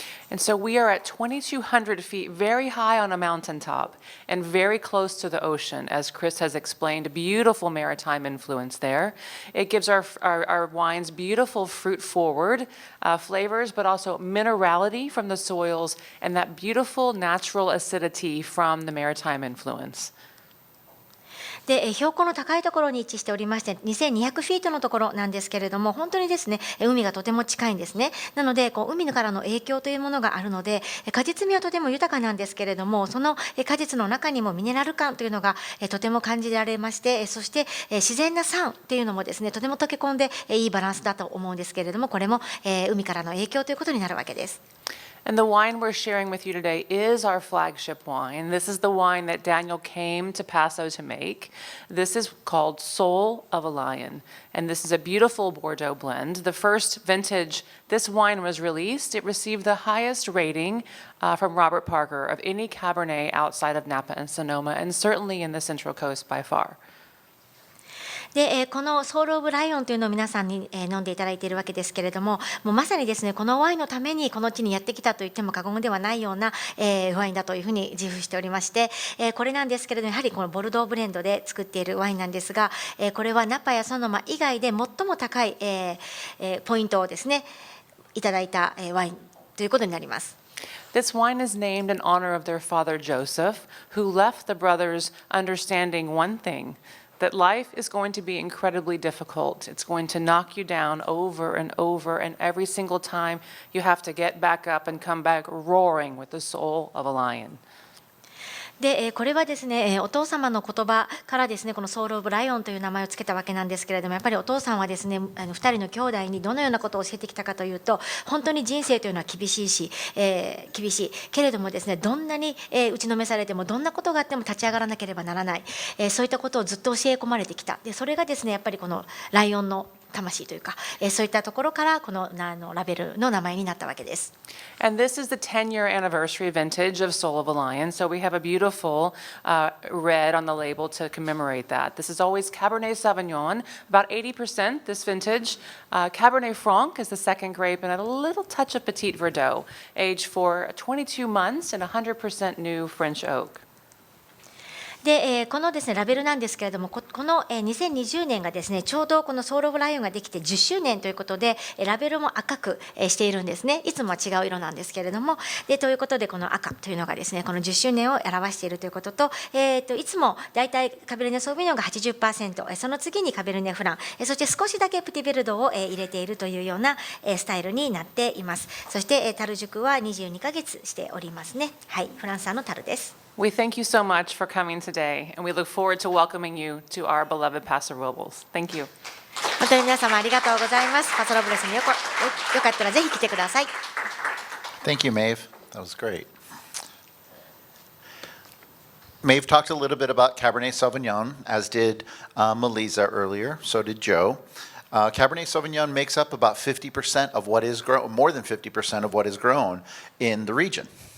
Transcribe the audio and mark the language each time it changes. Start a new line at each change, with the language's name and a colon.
English: And so we are at 2,200 feet, very high on a mountaintop and very close to the ocean, as Chris has explained, beautiful maritime influence there. It gives our wines beautiful fruit-forward flavors, but also minerality from the soils and that beautiful natural acidity from the maritime influence.
Japanese: で標高の高いところに位置しておりまして、2200フィートのところなんですけれども、本当にですね海がとても近いんですね。なので海からの影響というものがあるので、果実味はとても豊かなんですけれども、その果実の中にもミネラル感というのがとても感じられまして、そして自然な酸っていうのもですねとても溶け込んでいいバランスだと思うんですけれども、これも海からの影響ということになるわけです。
English: And the wine we're sharing with you today is our flagship wine. This is the wine that Daniel came to Paso to make. This is called Soul of a Lion. And this is a beautiful Bordeaux blend. The first vintage this wine was released, it received the highest rating from Robert Parker of any Cabernet outside of Napa and Sonoma, and certainly in the Central Coast by far.
Japanese: でこのソウル・オブ・ライオンというのを皆さんに飲んでいただいているわけですけれども、もうまさにですねこのワインのためにこの地にやってきたと言っても過言ではないようなワインだというふうに自負しておりまして、これなんですけれども、やはりこのボルドーブレンドで作っているワインなんですが、これはナパやソノマ以外で最も高いポイントをですねいただいたワインということになります。
English: This wine is named in honor of their father Joseph, who left the brothers understanding one thing, that life is going to be incredibly difficult. It's going to knock you down over and over, and every single time you have to get back up and come back roaring with the soul of a lion.
Japanese: でこれはですねお父様の言葉からですねこのソウル・オブ・ライオンという名前をつけたわけなんですけれども、やっぱりお父さんはですね2人の兄弟にどのようなことを教えてきたかというと、本当に人生というのは厳しいし、厳しいけれどもですねどんなに打ちのめされてもどんなことがあっても立ち上がらなければならない、そういったことをずっと教え込まれてきた。でそれがですねやっぱりこのライオンの魂というか、そういったところからこのラベルの名前になったわけです。
English: And this is the 10-year anniversary vintage of Soul of a Lion. So we have a beautiful red on the label to commemorate that. This is always Cabernet Sauvignon, about 80% this vintage. Cabernet Franc is the second grape, and a little touch of Petit Verdot, aged for 22 months and 100% new French oak.
Japanese: でこのですねラベルなんですけれども、この2020年がですねちょうどこのソウル・オブ・ライオンができて10周年ということで、ラベルも赤くしているんですね。いつもは違う色なんですけれども、でということでこの赤というのがですねこの10周年を表しているということと、いつもだいたいカベルネ・ソーヴィニョンが 80%、その次にカベルネ・フラン、そして少しだけプティベルドを入れているというようなスタイルになっています。そして樽熟は22ヶ月しておりますね。はい、フランス産の樽です。
English: We thank you so much for coming today, and we look forward to welcoming you to our beloved Paso Robles. Thank you.
Japanese: 本当に皆様ありがとうございます。パソロブレスによかったらぜひ来てください。
English: Thank you, Maeve. That was great. Maeve talked a little bit about Cabernet Sauvignon, as did Melissa earlier. So did Joe. Cabernet Sauvignon makes up about 50% of what is grown, more than 50% of what is grown in the region.